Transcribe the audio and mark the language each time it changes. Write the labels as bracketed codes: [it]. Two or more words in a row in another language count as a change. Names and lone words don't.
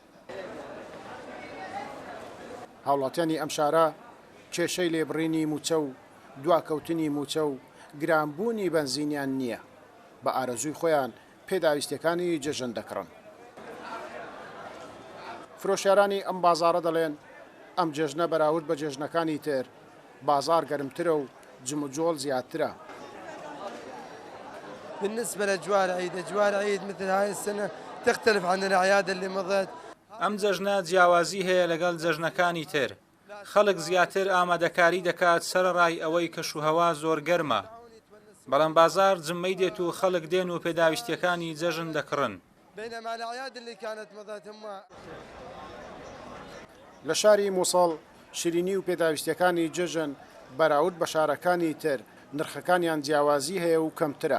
[ckb] هاوڵاتیانی ئەم شارە کێشەی لێبڕینی موچە و دواکەوتنی موچە و گرانبوونی بەنزینیان نییە. بە ئارەزووی خۆیان پێداویستەکانی جەژن دەکڕن. فرۆشیارانی ئەم بازاڕە دەڵێن ئەم جێژنە بەراورد بە جێژنەکانی تر بازار گەرمترە و جمجۆڵ زیاترە. [ar] بالنسبة لأجواء العيد، أجواء العيد مثل هاي السنة تختلف عن الأعياد اللي مضت. [ckb] ئەم جەژنە جیاوازی هەیە لەگەڵ جەژنەکانی تر. خەڵک زیاتر ئامادەکاری دەکات سەرڕای ئەوەی کەشوهەوا زۆر گەرمە. بەڵام بازار جمەی دێت و خەڵک دێن و پێداویستیەکانی جەژن دەکڕن. لە شاری مووسڵ شیرینی و پێداویستیەکانی جەژن بەراورد بە شارەکانی تر نرخەکانیان جیاوازی هەیە و کەمترە.